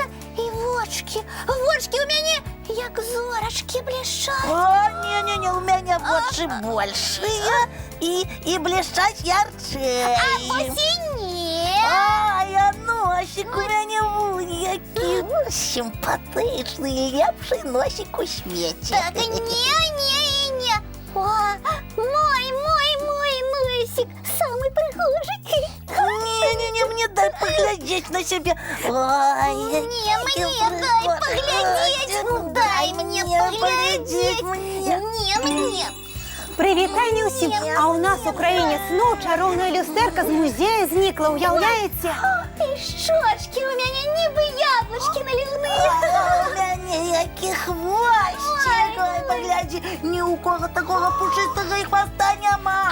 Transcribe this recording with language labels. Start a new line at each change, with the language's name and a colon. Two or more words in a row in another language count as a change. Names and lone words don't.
Belarusian: І вочкі у мяне як зорачкі блішчаць. О, не, у мяне вочы большыя і блішчаць ярчэй. А вось і не. Ай, а носик у мяне вунь які сімпатычны, лепшы носик у свеце. Так, не.
Russian: О, мой носик, самый прыгожий. Не, мне дай поглядеть на себя. Ой, Не, мне дай поглядеть. Дай мне поглядеть. Не, мне.
Belarusian: Прывітанне ўсім! А ў нас у краіне зноў чароўная люстэрка з музея знікла, уяўляеце? І шчочкі у мяне нібы яблычкі наліўныя. У мяне які хвосцік. Ой, паглядзі, ні ў кого такога пушыстага і хвоста няма.